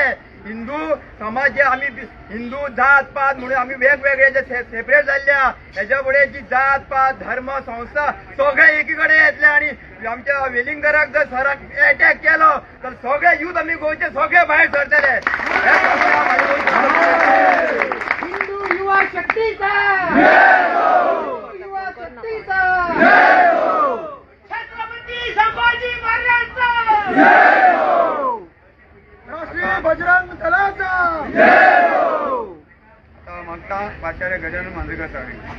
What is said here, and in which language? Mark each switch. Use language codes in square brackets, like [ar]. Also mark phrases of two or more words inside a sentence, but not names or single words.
[kok] हिंदू समाज जे आमी हिंदू जात पात म्हणून आमी वेगवेगळे जे सेपरेट जाल्ल्या हेच्या फुडें जी जात पात धर्म संस्था सगळे एकी कडेन येतले आनी आमच्या वेलिंगराक जर सराक एटॅक केलो तर सगळे यूथ आमी गोंयचे सगळे भायर सरतले. [mr] हिंदू युवा शक्तीचा युवा शक्तीचा छत्रपती संभाजी महाराजांचा [kok] राष्ट्रीय बजरंग दलाचा आता मागता प्राचार्य गजानन मांजरेकर साहेब.